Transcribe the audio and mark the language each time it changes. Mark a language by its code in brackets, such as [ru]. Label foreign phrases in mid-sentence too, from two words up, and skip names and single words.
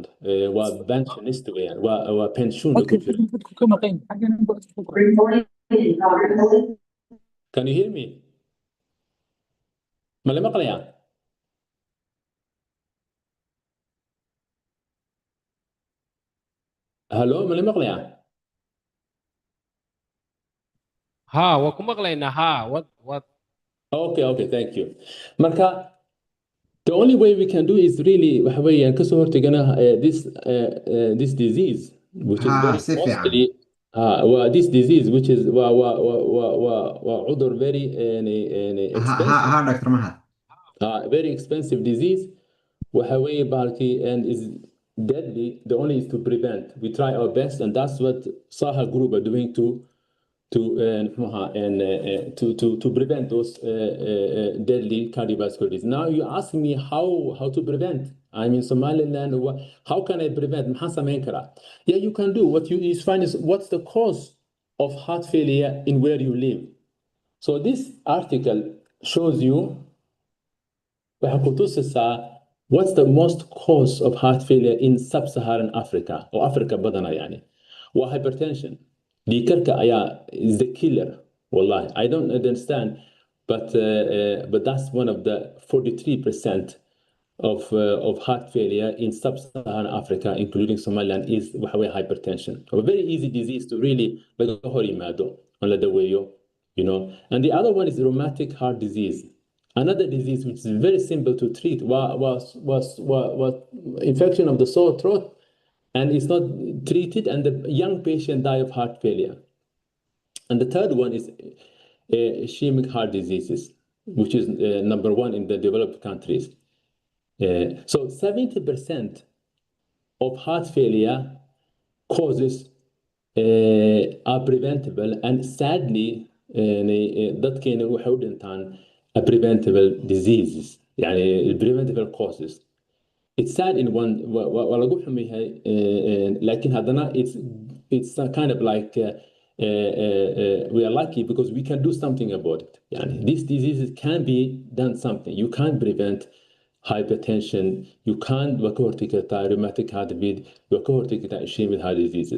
[so] waa pensionist weeyaan, waa pension ku jira. [en] Can you hear me? [so] ma la maqlayaa? Hello, ma la maqlayaa? Ha, waa ku maqlaynaa. Ha, [en] what? Okay, thank you. Marka, the only way we can do is really [so] waxa weeyaan ka soo hortagana [en] this disease, which is very costly. This disease, which is cudur very expensive. Dr. Mahad. Very expensive disease. [so] Waxa weeye bahalkii [en] and is deadly. The only is to prevent. We try our best, and that's what SAHA group are doing to prevent those deadly cardiovascular disease. Now you ask me how to prevent. I'm in Somaliland. How can I prevent? Yeah, you can do what you find is what's the cause of heart failure in where you live. So this article shows you what's the most cause of heart failure in sub-Saharan Africa, or Africa [so] badana yani. [en] Hypertension. Dhiigkarka is the killer. Wallahi, I don't understand, but that's one of the 43% of heart failure in sub-Saharan Africa, including Somaliland, is hypertension. A very easy disease to really [so] laga hor yimaado on la daweeyo, [en] And the other one is rheumatic heart disease. Another disease which is very simple to treat was infection of the sore throat, and it's not treated, and the young patient die of heart failure. And the third one is ischemic heart diseases, which is number one in the developed countries. So 70% of heart failure causes are preventable, and sadly [so] dadkeena waxay u dhintaan [en] preventable diseases, preventable causes. It's sad in one [so] waa lagu xum yahay, laakiin haddana [en] it's kind of like we are lucky because we can do something about it. These diseases can be done something. You can't prevent hypertension. You can't rheumatic heart disease. Ischemic heart diseases.